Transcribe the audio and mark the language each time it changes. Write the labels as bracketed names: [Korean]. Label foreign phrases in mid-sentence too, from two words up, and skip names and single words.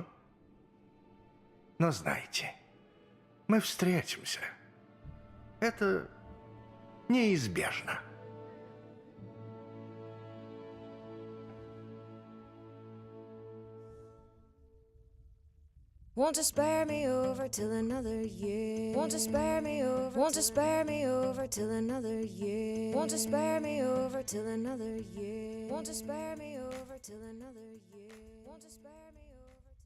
[Russian] Но знайте, мы встретимся. Это неизбежно. [English] Won't you spare me over till another year? Won't you spare me over? Won't you spare me over till another year? Won't you spare me over till another year? Won't you spare me over till another year? Won't you spare me over